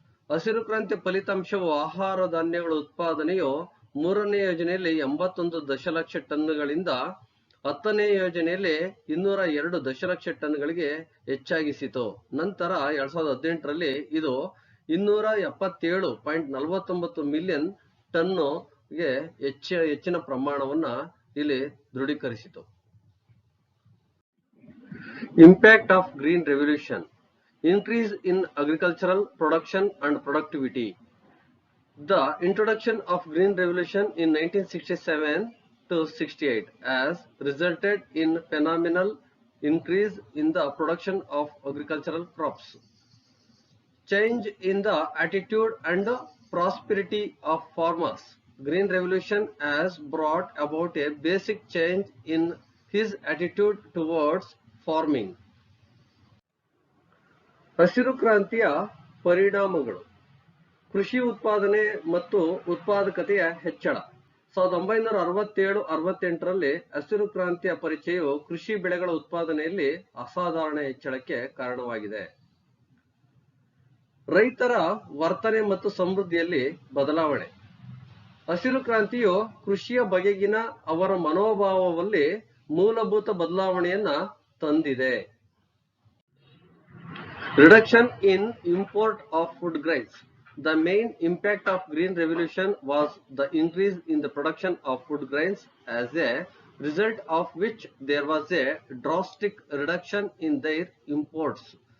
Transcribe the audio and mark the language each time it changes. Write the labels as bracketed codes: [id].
[kn] ಹಸಿರು ಕ್ರಾಂತಿ ಫಲಿತಾಂಶವು ಆಹಾರ ಧಾನ್ಯಗಳ ಉತ್ಪಾದನೆಯು 3ನೇ ಯೋಜನೆಯಲ್ಲಿ 81 ದಶಲಕ್ಷ ಟನ್ಗಳಿಂದ 10ನೇ ಯೋಜನೆಯಲ್ಲಿ 202 ದಶಲಕ್ಷ ಟನ್ಗಳಿಗೆ ಹೆಚ್ಚಾಗಿಸಿತು. ನಂತರ 2018ರಲ್ಲಿ ಇದು 277.49 ಮಿಲಿಯನ್ ಟನ್ಗೆ ಹೆಚ್ಚಿನ ಪ್ರಮಾಣವನ್ನ ಇಲ್ಲಿ ದೃಢೀಕರಿಸಿತು. [en] Impact of Green Revolution: increase in agricultural production and productivity. The introduction of Green Revolution in 1967-68 has resulted in phenomenal increase in the production of agricultural crops, change in the attitude and prosperity of farmers. Green Revolution has brought about a basic change in his attitude towards farming. [kn] ಹಸಿರು ಕ್ರಾಂತಿಯ ಪರಿಣಾಮಗಳು: ಕೃಷಿ ಉತ್ಪಾದನೆ ಮತ್ತು ಉತ್ಪಾದಕತೆಯ ಹೆಚ್ಚಳ. 1967-68ರಲ್ಲಿ ಹಸಿರು ಕ್ರಾಂತಿಯ ಪರಿಚಯವು ಕೃಷಿ ಬೆಳೆಗಳ ಉತ್ಪಾದನೆಯಲ್ಲಿ ಅಸಾಧಾರಣ ಹೆಚ್ಚಳಕ್ಕೆ ಕಾರಣವಾಗಿದೆ. ರೈತರ ವರ್ತನೆ ಮತ್ತು ಸಮೃದ್ಧಿಯಲ್ಲಿ ಬದಲಾವಣೆ. ಹಸಿರು ಕ್ರಾಂತಿಯು ಕೃಷಿಯ ಬಗೆಗಿನ ಅವರ ಮನೋಭಾವದಲ್ಲಿ ಮೂಲಭೂತ ಬದಲಾವಣೆಯನ್ನ ತಂದಿದೆ. [en] Reduction in import of food grains. The main impact of Green Revolution was the increase in the production of food grains, as a result of which there was a drastic reduction in their imports.